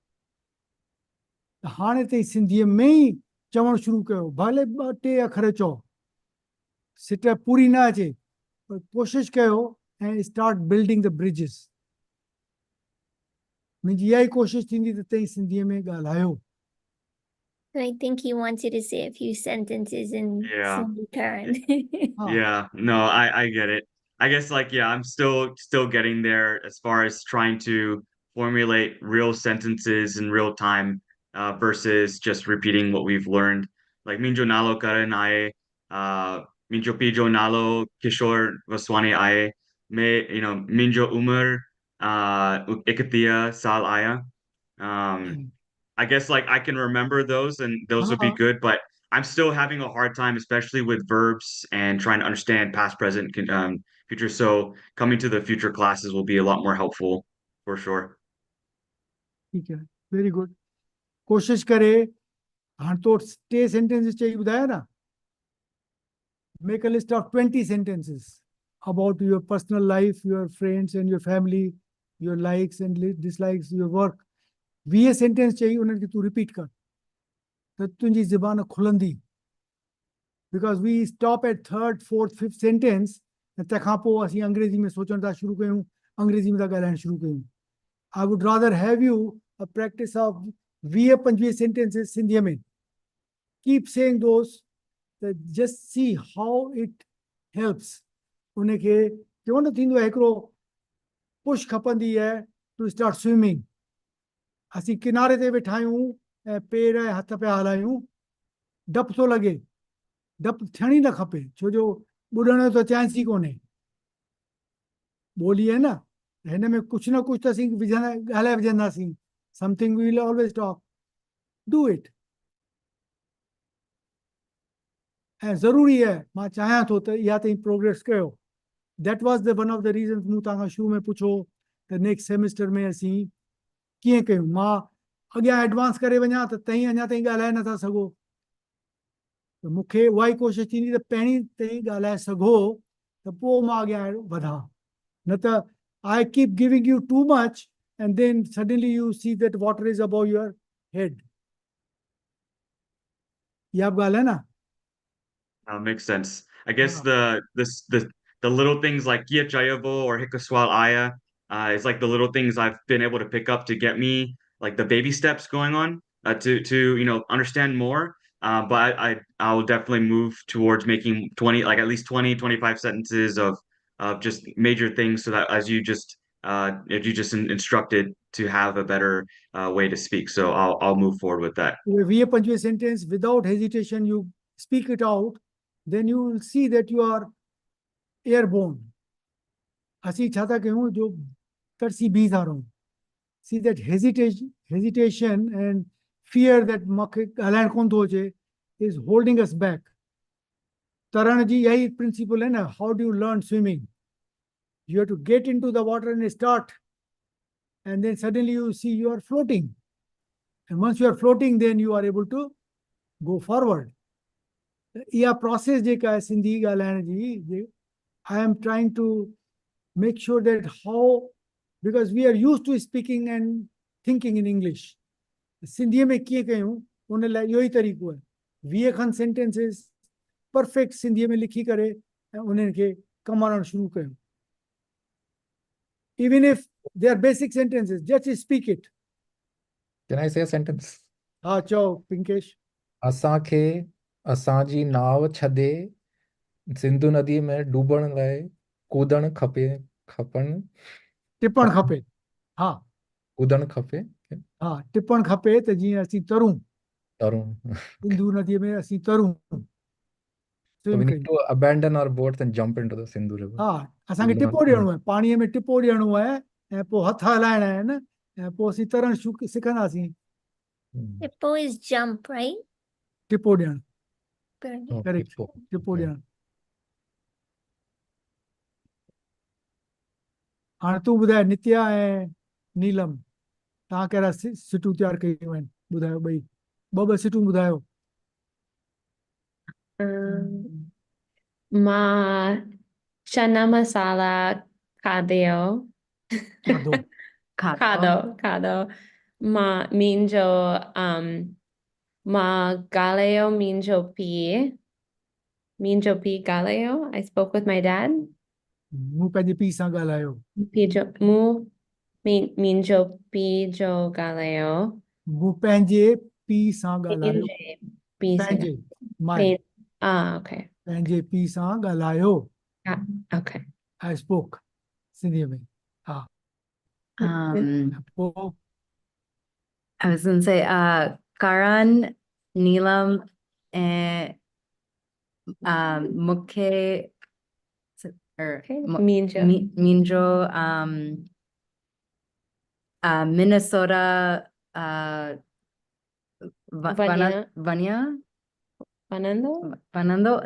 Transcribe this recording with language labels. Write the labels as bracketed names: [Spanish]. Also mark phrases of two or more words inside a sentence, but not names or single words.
[Sindhi] त हाणे ताईं सिंधीअ में ई चवणु शुरू कयो भले ॿ टे अखर चओ सिट पूरी न अचे पर कोशिशि कयो ऐं [English] start building the bridges [Sindhi] मुंहिंजी इहा ई कोशिशि थींदी त तई सिंधीअ में ॻाल्हायो [English] I think he wants you to say a few sentences in Yeah. Sindhi Karen. [Sindhi] हा [English] Yeah, no, I get it. I guess like yeah, I'm still getting there as far as trying to formulate real sentences in real time versus just repeating what we've learned. [Sindhi] Like मुंहिंजो नालो करन आहे, मुंहिंजो पीउजो नालो किशोर वासवाणी आहे, मां, मुंहिंजी उमिर इकटीह साल आहे. [English] I guess like I can remember those and those would be [Sindhi] हा [English] good, but I'm still having a hard time, especially with verbs and trying to understand past, present, future. So coming to the future classes will be a lot more helpful for sure. [Hindi] ठीक है [English] very good [Sindhi] कोशिशि करे हाणे तो टे सेंटेंसिस चई ॿुधाया न [English] make a list of 20 sentences about your personal life, your friends and your family, your likes and dislikes, your work. [Sindhi] 20 सेंटेंस चाहिए उन्हनि खे तूं रिपीट कर त तुंहिंजी ज़बान खुलंदी [English] because we stop at third fourth fifth sentence [Sindhi] ऐं तंहिंखां पोइ असीं अंग्रेज़ी में सोचणु था शुरू कयूं अंग्रेज़ी में था ॻाल्हाइणु शुरू कयूं [English] I would rather have you a practice of 20-25 sentences [Sindhi] सिंधीअ में कीप [English] saying those just see how it helps [Sindhi] उनखे चवणो न थींदो आहे हिकिड़ो पुश खपंदी आहे [English] to start swimming [Sindhi] असीं किनारे ते वेठा आहियूं ऐं पेर ऐं हथ पिया हलायूं डपु थो लॻे डपु थियण ई न खपे छो जो ॿुॾण जो त चांस ई कोन्हे ॿोली आहे न हिन में कुझु न कुझु त असीं विझंदा ॻाल्हाए विझंदासीं [English] something we will always talk do it [Sindhi] ऐं ज़रूरी आहे मां चाहियां थो त इहा ताईं प्रोग्रेस कयो [English] that was the one of the reasons [Sindhi] मूं तव्हांखां शुरू में पुछो त [English] next semester [Sindhi] में असीं कीअं कयूं मां अॻियां एडवांस करे वञा त तई अञा ताईं ॻाल्हाए नथा सघो त मूंखे उहा ई कोशिशि थींदी त पहिरीं ताईं ॻाल्हाए सघो त पोइ मां अॻियां वधां न त [English] I keep giving you too much and then suddenly you see that water is above your head [Sindhi] इहा बि ॻाल्हि आहे न [English] Makes sense. I guess [Sindhi] हा [English] the little things like [Sindhi] कीअं चइबो [English] or [Sindhi] हिकुसवालु आहे [English] is like the little things I've been able to pick up to get me like the baby steps going on to understand more. But I will definitely move towards making 20 like at least 20-25 sentences of just major things so that as you just instructed to have a better way to speak. So I'll move forward with that. 20-25 sentence without hesitation you speak it out then you will see that you are airborne [Sindhi] असीं छा था कयूं जो तरसी बीह था रहूं [English] see that hesitation and fear that [Sindhi] मूंखे ॻाल्हाइण कोन थो अचे [English] is holding us back [Sindhi] तरण जी [Hindi] यही प्रिंसिपल है ना [English] how do you learn swimming you have to get into the water and start and then suddenly you see you are floating and once you are floating then you are able to go [Sindhi] forward इहा प्रोसेस जेका आहे सिंधी ॻाल्हाइण जी [English] I am trying to make sure that how because we are used to speaking and thinking in English [Sindhi] सिंधीअ में कीअं कयूं उन लाइ इहो ई तरीक़ो आहे 20 खनि सेंटेंसिस परफेक्ट सिंधीअ में लिखी करे ऐं उन्हनि खे कमु आणणु शुरू कयूं [English] even if they are basic sentences just speak it Can I say a sentence? [Sindhi] हा चओ पिंकेश असांखे असांजी नाव छॾे सिंधु नदी में डूबण लाइ कूदणु खपे टिपणु खपे हा कूदणु खपे हाँ टिपण खपे त जीअं असीं तरूं तरूं. सिंधु नदीअ में असीं तरूं [English] So [Sindhi] स्विम [English] we need [Sindhi] कयूं [English] to abandon our boats and jump into the Sindhu River. [Sindhi] हा [English] We [Sindhi] असांखे [English] will not [Sindhi] टिपो [English] swim. [Sindhi] ॾियणो आहे पाणीअ में टिपो ॾियणो आहे ऐं पोइ हथ हलाइणा आहिनि ऐं पोइ असीं तरणु सिखंदासीं Hmm. [English] Hippo is jump, right? [Sindhi] टिपो ॾियणु [English] Oh, [Sindhi] करेक्ट [English] Hippo. [Sindhi] टिपो [English] Okay. [Sindhi] ॾियणु हाणे तूं ॿुधाए नित्या ऐं नीलम तव्हां कहिड़ा सिटूं तयारु कयूं आहिनि ॿुधायो ॿई ॿ सिटूं ॿुधायो मां chana masala खाधो खाधो खाधो मां मुंहिंजो मां ॻाल्हायो मुंहिंजो पीउ ॻाल्हायो [English] I spoke with my dad [Sindhi] मूं पंहिंजे पीउ सां ॻाल्हायो मुंहिंजो पीउ जो ॻाल्हायो मूं पंहिंजे पीउ सां ॻाल्हायो मुंहिंजे पीउ सां पंहिंजे माए [English] okay [Sindhi] पंहिंजे पीउ सां ॻाल्हायो [English] okay I spoke [Sindhi] सिंधीअ में हा पोइ [English] I was gonna say, Karan, Neelam, and Mukhe, or Minjo, Minnesota, Vanya, Vanando.